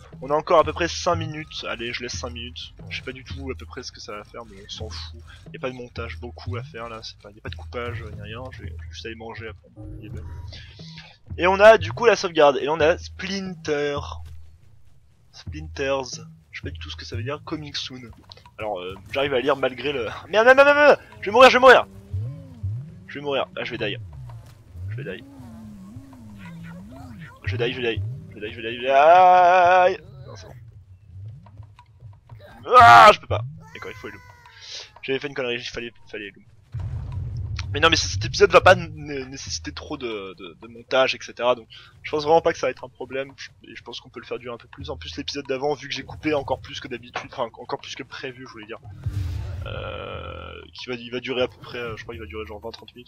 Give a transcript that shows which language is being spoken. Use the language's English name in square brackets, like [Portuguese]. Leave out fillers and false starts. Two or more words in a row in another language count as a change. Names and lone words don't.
[French] On a encore à peu près 5 minutes. Allez, je laisse 5 minutes. Je sais pas du tout à peu près ce que ça va faire, mais on s'en fout. Y a pas de montage beaucoup à faire là. Y a pas de coupage, ni rien. Je vais juste aller manger après. Et on a du coup la sauvegarde. Et on a Splinter. Splinters. Je sais pas du tout ce que ça veut dire. [English] Coming soon. [French] Alors, j'arrive à lire malgré le. Merde, merde, merde, merde. Je vais mourir, je vais mourir. Je vais mourir. Ah, je vais die. Je vais die. Je die, je die. Je die, je die, je die. Non, c'est bon. Ah, je peux pas. D'accord, il faut Illum. J'avais fait une connerie, il fallait Illum. Mais non, mais cet épisode va pas nécessiter trop de montage, etc. Donc, je pense vraiment pas que ça va être un problème. Et je pense qu'on peut le faire durer un peu plus. En plus, l'épisode d'avant, vu que j'ai coupé encore plus que d'habitude, enfin encore plus que prévu, je voulais dire, il va durer à peu près, je crois qu'il va durer genre 20-30 minutes.